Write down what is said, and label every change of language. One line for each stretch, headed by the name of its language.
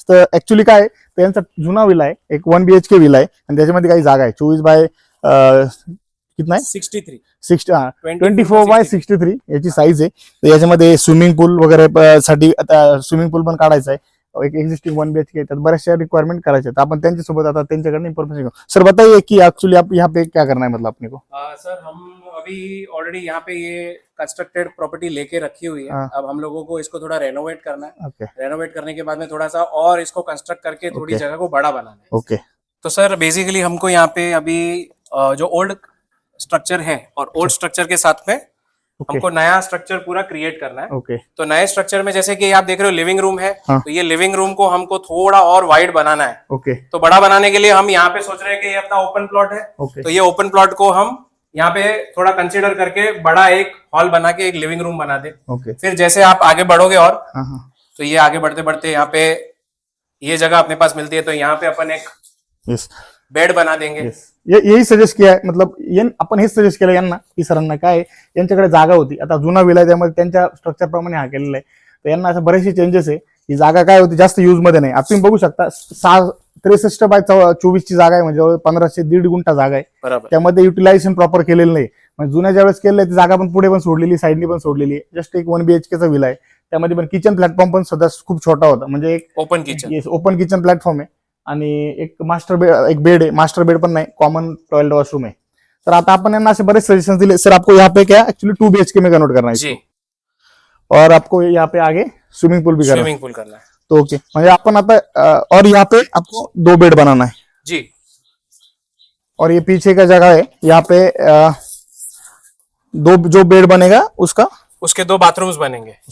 Marathi: तर ऍक्च्युली काय त्यांचा जुना विला आहे, एक 1 BHK विला आहे आणि त्याच्यामध्ये काही जागा आहे 24 बाय कितना आहे 24/63 याची साईज आहे. तर याच्यामध्ये स्विमिंग पूल वगैरे साठी आता स्विमिंग पूल पण काढायचा आहे. एक एक्झिस्टिंग 1 BHK त्यात बऱ्याचशा रिक्वायरमेंट करायचे आहेत. आपण त्यांच्यासोबत आता त्यांच्याकडे इन्फॉर्मेशन घेऊ.
Hindi: सर बताइए कि एक्चुअली आप यहाँ पे क्या करना है, मतलब अपने को. सर हम अभी ऑलरेडी यहाँ पे ये कंस्ट्रक्टेड प्रॉपर्टी लेके रखी हुई है. अब हम लोगों को इसको थोड़ा रेनोवेट करना है. रेनोवेट करने के बाद में थोड़ा सा और इसको कंस्ट्रक्ट करके थोड़ी जगह को बड़ा बनाना है. ओके. तो सर बेसिकली हमको यहाँ पे अभी जो ओल्ड स्ट्रक्चर है और ओल्ड स्ट्रक्चर के साथ में हमको नया स्ट्रक्चर पूरा क्रिएट करना है. तो नए स्ट्रक्चर में जैसे कि आप देख रहे हो लिविंग रूम है, तो ये लिविंग रूम को हमको थोड़ा और वाइड बनाना है. तो बड़ा बनाने के लिए हम यहाँ पे सोच रहे हैं कि ये अपना ओपन प्लॉट है, तो ये ओपन प्लॉट को हम यहाँ पे थोड़ा कंसीडर करके बड़ा एक हॉल बना के एक लिविंग रूम बना दे. फिर जैसे आप आगे बढ़ोगे और तो ये आगे बढ़ते बढ़ते यहाँ पे ये जगह अपने पास मिलती है, तो यहाँ पे अपन एक बेड बना देंगे. यही सजेस्ट किया
Marathi: आहे, मतलब आपण हेच सजेस्ट केलं यांना की सरांना काय यांच्याकडे जागा होती, आता जुना विला त्यामध्ये त्यांच्या स्ट्रक्चर प्रमाणे हा केलेला आहे. तर यांना असं बरेचसे चेंजेस आहे. ही जागा काय होती जास्त युज मध्ये नाही. आता तुम्ही बघू शकता 63/24 ची जागा आहे, म्हणजे 1500-1.5 गुंठा जागा आहे. त्यामध्ये युटिलायझेशन प्रॉपर केलेलं नाही. म्हणजे जुन्या ज्यावेळेस केलेलं ती जागा पण पुढे पण सोडलेली, साईडनी पण सोडलेली आहे. जस्ट एक 1 BHK विला आहे. त्यामध्ये पण किचन प्लॅटफॉर्म पण सुद्धा खूप छोटा होता, म्हणजे एक ओपन किचन प्लॅटफॉर्म आहे आणि एक मास्टर बेड, एक बेड आहे. मास्टर बेड पण नाही, कॉमन टॉयलेट वॉशरूम आहे. तर आता आपण यांना असे बरेच सजेशन दिले.
Hindi: सर आपको यहाँ पे क्या एक्चुअली 2 BHK में कन्वर्ट करना है जी, और आपको यहाँ पे आगे स्विमिंग पूल भी करना है. तो ओके,
Marathi: म्हणजे आपण आता
Hindi: और यहाँ पे आपको 2 बेड बनाना है जी. और ये पीछे का जगह है, यहाँ पे 2 जो बेड बनेगा उसके 2 बाथरूम्स बनेंगे.